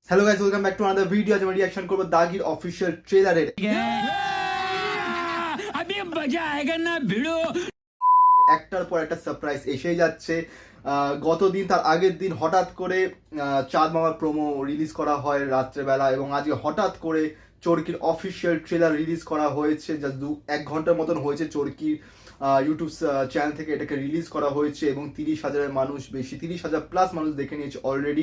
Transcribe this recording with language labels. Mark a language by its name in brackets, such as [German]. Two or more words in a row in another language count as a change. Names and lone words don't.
[English] Hello guys, welcome back to another video. [Bangla] আজ আমরা রিঅ্যাকশন করব দাগির [English] official trailerer. [Hindi] अभी मजा आएगा ना भिड़ो। [Bangla] একটার পর একটা সারপ্রাইজ এসেই যাচ্ছে। গতদিন তার আগের দিন হঠাৎ করে চাঁদ মামার প্রোমো রিলিজ করা হয় রাত্রেবেলা, এবং আজকে হঠাৎ করে চরকির [English] official trailer [Bangla] রিলিজ করা হয়েছে। জাস্ট 1 ঘন্টার মতন হয়েছে চরকির [English] YouTube channel [Bangla] থেকে এটাকে রিলিজ করা হয়েছে, এবং 30,000 মানুষ, বেশি 30,000 প্লাস মানুষ দেখে নিয়েছে অলরেডি।